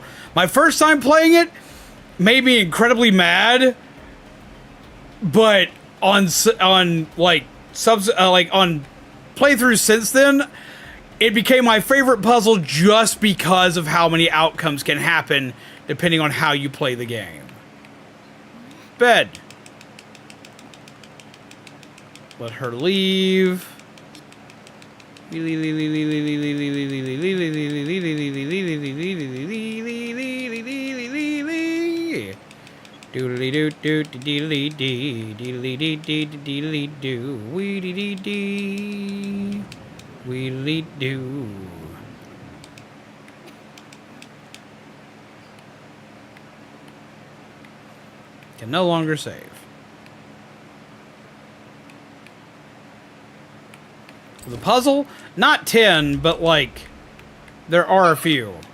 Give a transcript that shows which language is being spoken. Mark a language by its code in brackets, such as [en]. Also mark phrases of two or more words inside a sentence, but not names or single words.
[en] My first time playing it made me incredibly mad, but on like on playthroughs since then, it became my favorite puzzle just because of how many outcomes can happen depending on how you play the game. Bed. Let her leave. Doodly doo doo deedly dee deedly dee dee deedly doo weedly dee weedly doo. Can no longer save. The puzzle, not 10, but like there are a few.